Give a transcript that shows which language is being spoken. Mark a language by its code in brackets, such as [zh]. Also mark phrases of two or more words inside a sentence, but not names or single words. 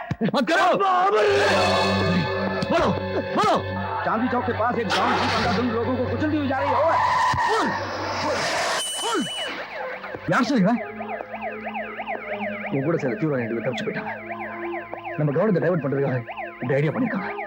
[hi] मत करो। बोलो बोलो। चांदी चौक के पास एक गांव की अंधाधुंध लोगों को कुचलती हुई जा रही है। यार सर [ta] உன் கூட சேர்ந்து தீவிரம் ரெண்டு பேர் தப்பிச்சு போயிட்டாங்க. நம்ம கவனத்தை டைவர்ட் பண்றதுக்காக இந்த ஐடியா பண்ணிருக்காங்க.